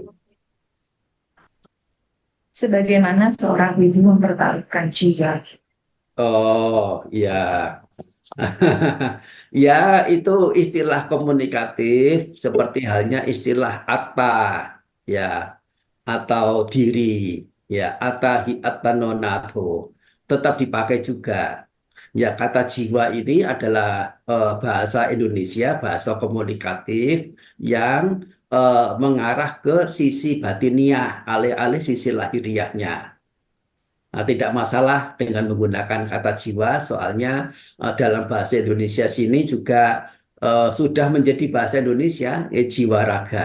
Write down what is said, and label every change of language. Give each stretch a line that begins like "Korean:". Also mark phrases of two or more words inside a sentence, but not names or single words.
Indonesian: sebagaimana seorang ibu mempertaruhkan jiwa. Oh, ya. Ya, itu istilah komunikatif seperti halnya istilah atta, ya, atau diri, ya,
Pali: atta hi atta nonato,
Indonesian: tetap dipakai juga. Ya, kata jiwa ini adalah bahasa Indonesia, bahasa komunikatif yang mengarah ke sisi batiniah, alih-alih sisi lahiriahnya. Nah, tidak masalah dengan menggunakan kata jiwa, soalnya dalam bahasa Indonesia sini juga sudah menjadi bahasa Indonesia, jiwa raga.